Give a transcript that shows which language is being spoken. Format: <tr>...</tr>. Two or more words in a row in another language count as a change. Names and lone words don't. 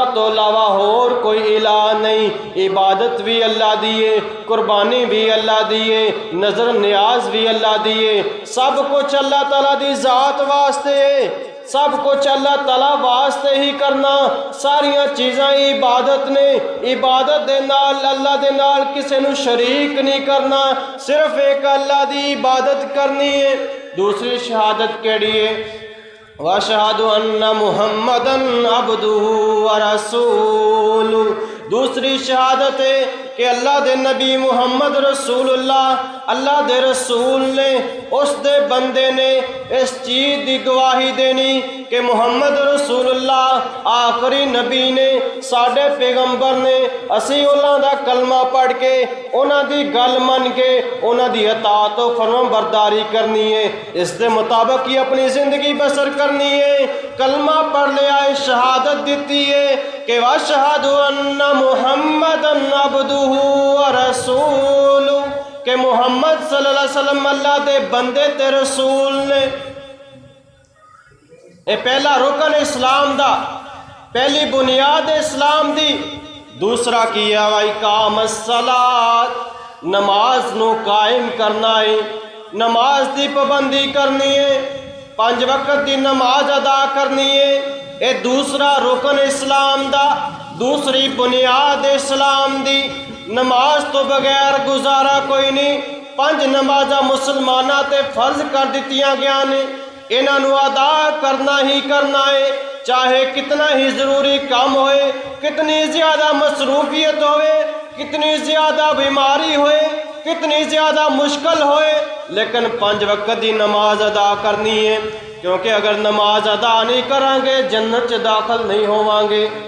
<pa>تو علاوہ اور کوئی الہ نہیں، عبادت بھی اللہ دیے، قربانی بھی اللہ دیے، نظر نیاز بھی اللہ دیے، سب کچھ اللہ تعالیٰ دی ذات واسطے ہے، سب کچھ اللہ تعالیٰ واسطے ہی کرنا، ساریاں چیزاں عبادت نے، عبادت دے نال اللہ دے نال کسے نو شریک نہیں کرنا، صرف ایک اللہ دی عبادت کرنی ہے۔ دوسری شہادت کیڑی ہے؟</pa> <ar>وَأَشْهَدُ أَنَّ مُحَمَّدًا عَبْدُهُ وَرَسُولُهُ۔</ar> <pa>دوسری شہادت ہے کہ اللہ دے نبی محمد رسول اللہ، اللہ دے رسول نے، اس دے بندے نے اس چیز دی گواہی دینی کہ محمد رسول اللہ آخری نبی نے، ساڈے پیغمبر نے، اسی انہاں دا کلمہ پڑھ کے، انہاں دی گل من کے، انہاں دی اطاعت و فرمان برداری کرنی ہے، اس دے مطابق ہی اپنی زندگی بسر کرنی ہے۔ کلمہ پڑھ لیا ہے، شہادت دیتی ہے کہ</pa> <ar>وَأَشْهَدُ أَنَّ مُحَمَّدًا عَبْدُهُ وَرَسُولُهُ،</ar> <pa>کہ محمد صلی اللہ علیہ وسلم اللہ دے بندے تے رسول نے۔ اے پہلا رکن اسلام دا، پہلی بنیاد اسلام دی۔</pa> <ar>دوسرا کیا وَإِقَامَ الصَّلَاةِ،</ar> <pa>نماز نو قائم کرنا ہے، نماز دی پابندی کرنی ہے، 5 وقت دی نماز ادا کرنی ہے۔ اے دوسرا رکن اسلام دا، دوسری بنیاد اسلام دی۔ نماز تو بغیر گزارا کوئی نہیں، 5 نمازاں مسلماناں تے فرض کر دتیاں گیا نے، انہاں نو ادا کرنا ہی کرنا ہے، چاہے کتنا ہی ضروری کام ہوئے، کتنی زیادہ مصروفیت ہوئے، کتنی زیادہ بیماری ہوئے، کتنی زیادہ مشکل ہوئے، لیکن 5 وقت دی نماز ادا کرنی ہے، کیونکہ اگر نماز ادا نہیں کریں گے جنت چ داخل نہیں ہوواں گے۔</pa>